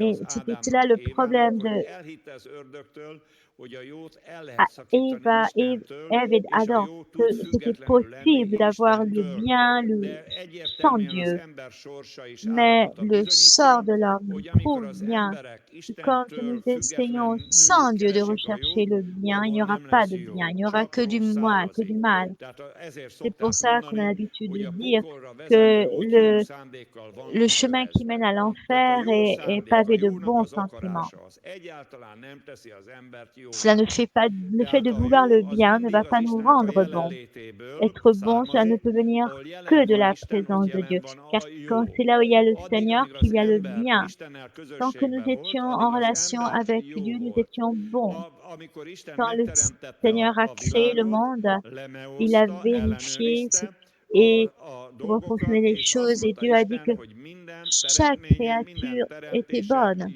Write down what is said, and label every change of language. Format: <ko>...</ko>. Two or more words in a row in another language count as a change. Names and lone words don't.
<fr>Et</fr> <hu>az</hu> <fr>c'était cela</fr> <hu>Ádámnak,</hu> <fr>le</fr> <hu>Évának,</hu> <fr>problème</fr> <hu>hogy</hu> <fr>de</fr> <hu>elhitte az ördögtől, hogy a jót el</hu> <fr>à</fr> <hu>lehet szakítani Istentől,</hu> <fr>Ève et</fr> <hu>és a</hu> <fr>Adam,</fr> <hu>jó</hu> <fr>que</fr> <hu>tud</hu> <fr>c'était</fr> <hu>függetlenül lenni</hu> <fr>possible d'avoir le</fr> <hu>Istentől.</hu> <fr>bien</fr> <hu>De</hu> <fr>sans</fr> <hu>egyértelműen az</hu> <fr>Dieu.</fr> <hu>ember sorsa is</hu> <fr>Mais</fr> <hu>állapota</hu> <fr>le sort</fr> <hu>bizonyítja,</hu> <fr>de l'homme</fr> <hu>hogy amikor</hu> <fr>prouve</fr> <hu>az</hu> <fr>bien</fr> <hu>emberek</hu> <fr>que quand nous</fr> <hu>Istentől</hu> <fr>essayons</fr> <hu>függetlenül</hu> <fr>sans Dieu de</fr> <hu>keresik a</hu> <fr>rechercher</fr> <hu>jót,</hu> <fr>le bien, il n'y</fr> <hu>abból</hu> <fr>aura</fr> <hu>nem</hu> <fr>pas</fr> <hu>lesz</hu> <fr>de bien,</fr> <hu>jó,</hu> <fr>il n'y aura</fr> <hu>csak</hu> <fr>que du</fr> <hu>rossz</hu> <fr>mal, que du</fr> <hu>származik.</hu> <fr>mal.</fr> <hu>Tehát ezért</hu> <fr>C'est pour</fr> <hu>szokták</hu> <fr>ça qu'on a</fr> <hu>mondani,</hu> <fr>l'habitude</fr> <hu>hogy</hu> <fr>de</fr> <hu>a</hu> <fr>dire</fr> <hu>pokolra vezető</hu> <fr>que</fr> <hu>út jó szándékkal van</hu> <fr>le chemin qui mène</fr> <hu>kikövezve.</hu> <fr>à</fr> <hu>Tehát a</hu> <fr>l'enfer</fr> <hu>jó</hu> <fr>est</fr> <hu>szándék, a</hu> <fr>pavé de</fr> <hu>jónak</hu> <fr>bons</fr> <hu>az</hu> <fr>sentiments.</fr> <hu>akarása az egyáltalán nem teszi az embert</hu> <fr>Cela ne fait pas, le fait de vouloir le bien ne va pas nous rendre bons. Être bon, cela ne peut venir que de la présence de Dieu. Car quand c'est là où il y a le Seigneur qu'il y a le bien. Tant que nous étions en relation avec Dieu, nous étions bons. Quand le Seigneur a créé le monde, il a vérifié et pour fonctionner les choses et Dieu a dit que chaque créature était bonne.</fr>